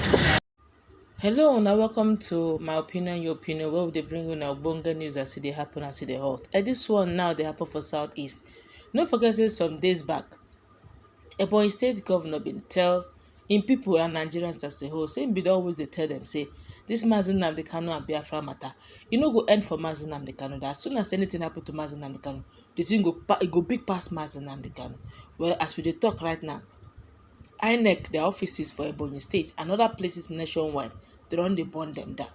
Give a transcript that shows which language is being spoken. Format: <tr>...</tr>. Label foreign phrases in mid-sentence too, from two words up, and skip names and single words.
<pcm>Hello and welcome to my opinion, your opinion, where they bring you bonga news as they happen and see the hot. And this one now they happen for Southeast. Don't forget say some days back, Ebonyi State governor been tell in people and Nigerians as a whole, saying be always they tell them say this Mazi Nnamdi Kanu and Biafra matter. You know go end for Mazi Nnamdi Kanu. That as soon as anything happen to Mazi Nnamdi Kanu, the thing go big past Mazi Nnamdi Kanu. Well, as we dey talk right now, INEC, their offices for Ebonyi State and other places nationwide, they don dey burn them down.</pcm>